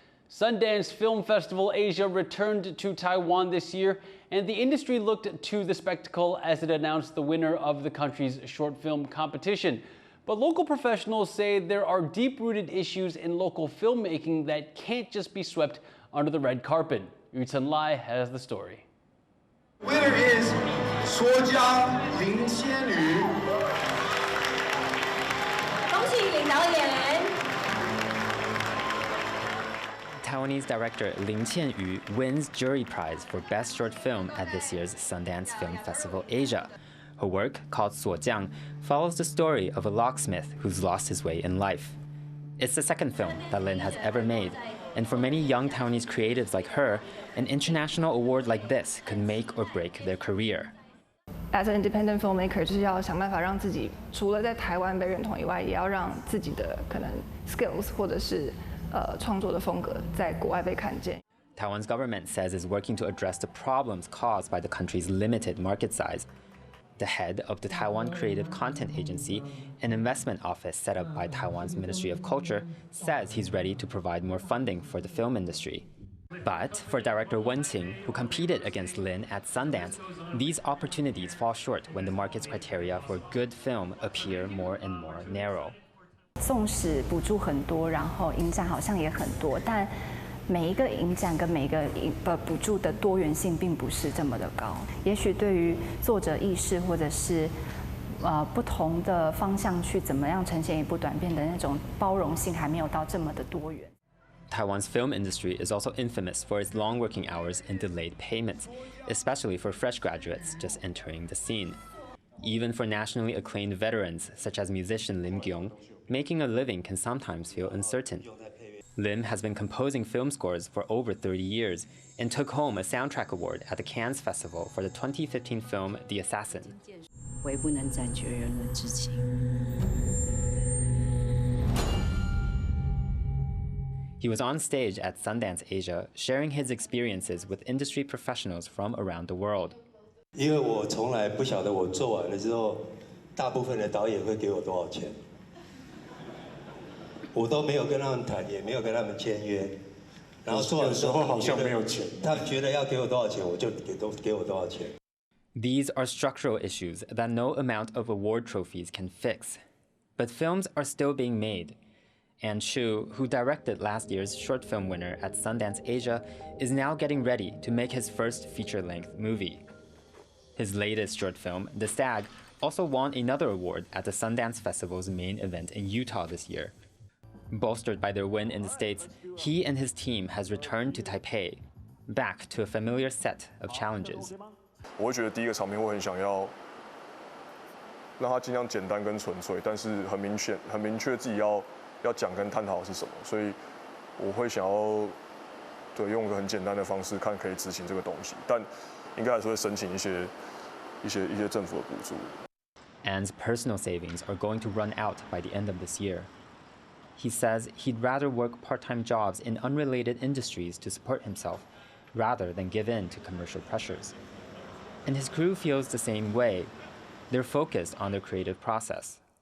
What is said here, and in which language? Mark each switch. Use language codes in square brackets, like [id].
[en] Sundance Film Festival Asia returned to Taiwan this year, and the industry looked to the spectacle as it announced the winner of the country's short film competition. But local professionals say there are deep-rooted issues in local filmmaking that can't just be swept under the red carpet. Liao has the story. Winner is [zh] 说家林仙女。恭喜林导演。 [en] Taiwanese director Lin Qianyu wins Jury Prize for Best Short Film at this year's Sundance Film Festival Asia. Her work, called Suojiang, follows the story of a locksmith who's lost his way in life. It's the second film that Lin has ever made, and for many young Taiwanese creatives like her, an international award like this could make or break their career. As an independent filmmaker, 就是要想办法让自己除了在台湾被认同以外，也要让自己的可能 skills 或者是创作的风格在国外被看见。 Taiwan's government says it's working to address the problems caused by the country's limited market size. The head of the Taiwan Creative Content Agency, an investment office set up by Taiwan's Ministry of Culture, says he's ready to provide more funding for the film industry. But for director Wenje, who competed against Lin at Sundance, these opportunities fall short when the market's criteria for good film appear more and more narrow. [zh] 纵使补助很多，然后影展好像也很多，但每一个影展跟每一个补助的多元性并不是这么的高。也许对于作者意识或者是不同的方向去怎么样呈现一部短片的那种包容性还没有到这么的多元。 [en] Taiwan's film industry is also infamous for its long working hours and delayed payments, especially for fresh graduates just entering the scene. Even for nationally acclaimed veterans, such as musician Lim Gyong, making a living can sometimes feel uncertain. Lim has been composing film scores for over 30 years and took home a soundtrack award at the Cannes Festival for the 2015 film The Assassin. He was on stage at Sundance Asia, sharing his experiences with industry professionals from around the world. [zh] 因为我从来不晓得我做完了之后，大部分的导演会给我多少钱，我都没有跟他们谈，也没有跟他们签约。然后做完之后好像没有钱，他们觉得要给我多少钱，我就给我多少钱。 [en] These are structural issues that no amount of award trophies can fix. But films are still being made. And Shu, who directed last year's short film winner at Sundance Asia, is now getting ready to make his first feature-length movie. His latest short film, The Stag, also won another award at the Sundance Festival's main event in Utah this year. Bolstered by their win in the States, he and his team has returned to Taipei, back to a familiar set of challenges. [zh] 我会觉得第一个场面我很想要让它尽量简单跟纯粹，但是很明确自己要讲跟探讨的是什么，所以我会想要用一个很简单的方式看可以执行这个东西，但应该还是会申请一些政府的补助。 [en] Ann's personal savings are going to run out by the end of this year. He says he'd rather work part-time jobs in unrelated industries to support himself, rather than give in to commercial pressures. And his crew feels the same way. they're focused on their creative process.